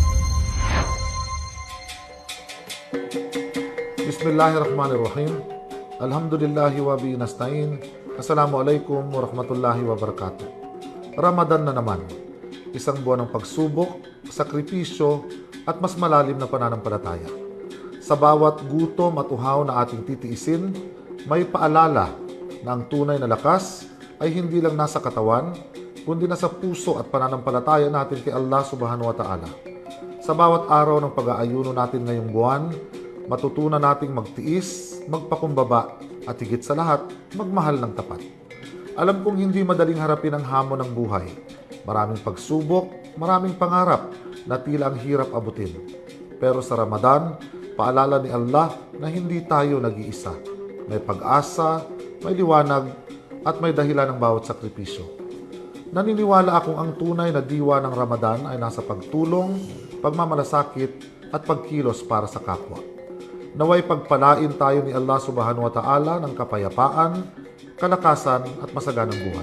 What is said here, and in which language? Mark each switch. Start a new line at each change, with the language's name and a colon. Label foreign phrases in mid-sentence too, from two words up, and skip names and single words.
Arabic: بسم الله الرحمن الرحيم. الحمد لله وبه نستعين. السلام عليكم ورحمة الله وبركاته.
Filipino: Ramadan na naman. Isang buwan ng pagsubok, sakripisyo, at mas malalim na pananampalataya. Sa bawat gutom at uhaw na ating titiisin, may paalala na ang tunay na lakas ay hindi lang nasa katawan, kundi nasa puso at pananampalataya natin kay Allah
Arabic: سبحانه وتعالى.
Filipino: Sa bawat araw ng pag-aayuno natin ngayong buwan, matutunan nating magtiis, magpakumbaba, at higit sa lahat, magmahal ng tapat. Alam kong hindi madaling harapin ang hamon ng buhay. Maraming pagsubok, maraming pangarap na tila ang hirap abutin. Pero sa Ramadan, paalala ni Allah na hindi tayo nag-iisa. May pag-asa, may liwanag, at may dahilan ng bawat sakripisyo. Naniniwala akong ang tunay na diwa ng Ramadan ay nasa pagtulong, pagmamalasakit, at pagkilos para sa kapwa. Naway pagpalain tayo ni Allah
Arabic: سبحانه وتعالى
Filipino: ng kapayapaan, kalakasan, at masaganang buhay.